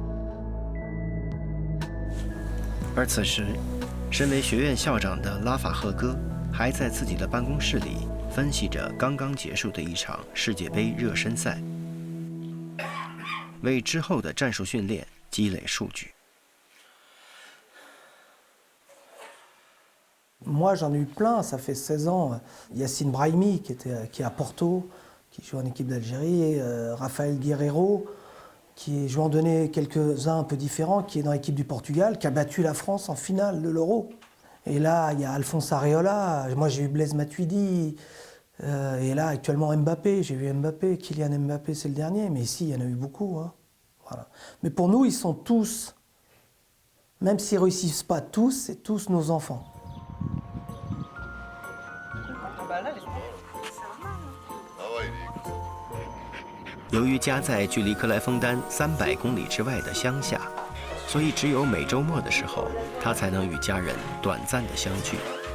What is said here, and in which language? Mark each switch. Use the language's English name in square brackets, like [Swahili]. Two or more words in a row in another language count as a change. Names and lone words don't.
[Chinese] 而此时，身为学院校长的拉法赫哥还在自己的办公室里分析着刚刚结束的一场世界杯热身赛，为之后的战术训练积累数据。 [French] Moi, j'en ai eu plein, ça fait 16 ans. Yassine Brahimi, qui est à Porto, qui joue en équipe d'Algérie, Rafael Guerreiro, qui joue en donné quelques-uns un peu différents, qui est dans l'équipe du Portugal, qui a battu la France en finale de l'Euro. Et là, il y a Alphonse Areola, moi j'ai eu Blaise Matuidi, et là actuellement Mbappé, j'ai vu Mbappé, Kylian Mbappé c'est le dernier, mais ici il y en a eu beaucoup. Hein. Voilà. Mais pour nous, ils sont tous, même s'ils ne réussissent pas tous, c'est tous nos enfants. [Chinese] 由于家在距离克莱枫丹300公里之外的乡下，所以只有每周末的时候，他才能与家人短暂的相聚。